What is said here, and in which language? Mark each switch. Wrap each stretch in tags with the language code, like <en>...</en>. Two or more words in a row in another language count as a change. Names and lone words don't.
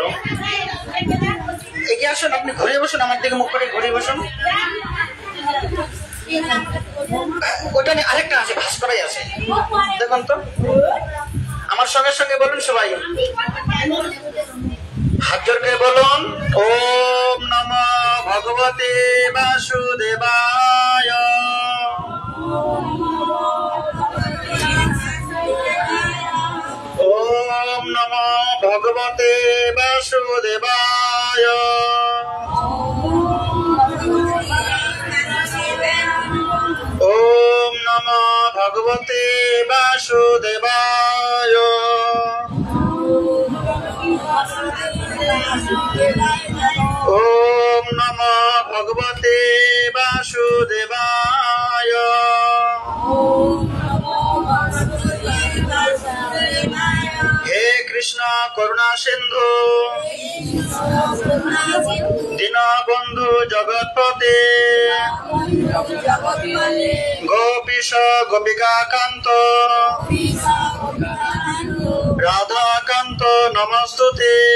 <bn>এগিয়ে আসুন, আপনি ঘুরে বসুন, আমার দিকে মুখ করে ঘুরে বসুন। ওটা নিয়ে আরেকটা আছে, ভাস করাই আছে, দেখুন তো। আমার সঙ্গে সঙ্গে বলুন সবাই, হাত জোর করে বলুন,</bn> <sa>ওম নমো ভগবতে বাসুদেবায়। ওম নমো ভগবতে বাসুদেবায়। ওম নমো ভগবতে বাসুদেবায়। ওম নমো ভগবতে বাসুদেবায়। হে কৃষ্ণ করুণা সিন্ধু দীনবন্ধু জগৎপতে গোপীশ গোপিকাকান্ত রাধাকান্ত নমস্তুতে</sa>